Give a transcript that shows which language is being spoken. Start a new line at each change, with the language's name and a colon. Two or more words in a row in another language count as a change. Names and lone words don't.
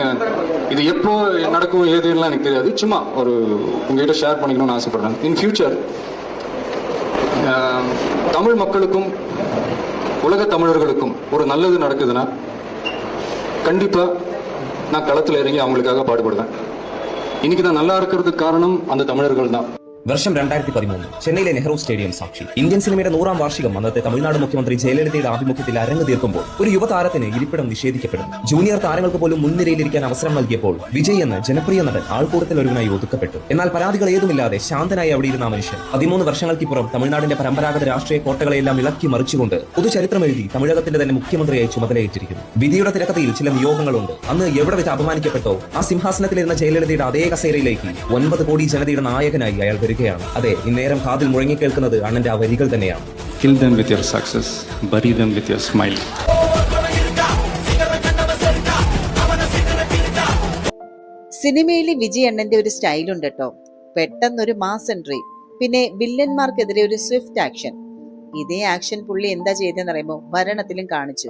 Tamil: இது எப்போ நடக்கும் ஏதுலாம் எனக்கு தெரியாது. சும்மா ஒரு உங்ககிட்ட ஷேர் பண்ணிக்கணும்னு ஆசைப்படுறேன்.
English: in future
Tamil: தமிழ் மக்களுக்கும் உலக தமிழர்களுக்கும் ஒரு நல்லது நடக்குதுன்னா கண்டிப்பாக நான் களத்தில் இறங்கி அவங்களுக்காக பாடுபடுவேன். இன்னைக்கு நான் நல்லா இருக்கிறதுக்கு காரணம் அந்த தமிழர்கள் தான்.
Malayalam: വർഷം 2013 ചെന്നൈയിലെ നെഹ്റു സ്റ്റേഡിയം സാക്ഷി. ഇന്ത്യൻ സിനിമയുടെ 100ാം വാർഷികം അന്നത്തെ തമിഴ്നാട് മുഖ്യമന്ത്രി ജയലളിതയുടെ ആഭിമുഖ്യത്തിൽ അരങ്ങ് തീർക്കുമ്പോൾ ഒരു യുവതാരത്തിന് ഇരിപ്പിടം നിഷേധിക്കപ്പെടുന്നു. ജൂനിയർ താരങ്ങൾക്ക് പോലും മുൻനിരയിലിരിക്കാൻ അവസരം നൽകിയപ്പോൾ വിജയ് എന്ന ജനപ്രിയ നടൻ ആൾക്കൂട്ടത്തിൽ ഒരുവനായി ഒതുക്കപ്പെട്ടു. എന്നാൽ പരാതികൾ ഏതുമില്ലാതെ ശാന്തനായി അവിടെ ഇരുന്ന മനുഷ്യൻ 13 വർഷങ്ങൾക്കിപ്പുറം തമിഴ്നാടിന്റെ പരമ്പരാഗത രാഷ്ട്രീയ കോട്ടകളെല്ലാം ഇളക്കി മറിച്ചുകൊണ്ട് പൊതുചരിത്രം എഴുതി തമിഴകത്തിന്റെ തന്നെ മുഖ്യമന്ത്രിയായി ചുമതലയേറ്റിരിക്കുന്നു. വിധിയുടെ തിരക്കഥയിൽ ചില നിയോഗങ്ങളുണ്ട്. അന്ന് എവിടെ വെച്ച് അപമാനിക്കപ്പെട്ടോ ആ സിംഹാസനത്തിലിരുന്ന ജയലളിതയുടെ അതേ കസേരയിലേക്ക് 9 കോടി ജനതയുടെ നായകനായി അയാൾ വരികയാണ്. അതെ, ഇന്നേരം കാതിൽ മുഴങ്ങി കേൾക്കുന്നത് അണ്ണന്റെ ആ വരികൾ തന്നെയാണ്.
English: Kill them with your success, bury them with your smile.
Malayalam: സിനിമയിൽ വിജയ് അണ്ണന്റെ ഒരു സ്റ്റൈലുണ്ട് കേട്ടോ. പെട്ടെന്നൊരു
English: mass entry,
Malayalam: പിന്നെ വില്ലന്മാർക്കെതിരെ ഒരു
English: swift action.
Malayalam: ഇതേ ആക്ഷൻ പുള്ളി എന്താ ചെയ്തെന്ന് പറയുമ്പോൾ ഭരണത്തിലും കാണിച്ചു.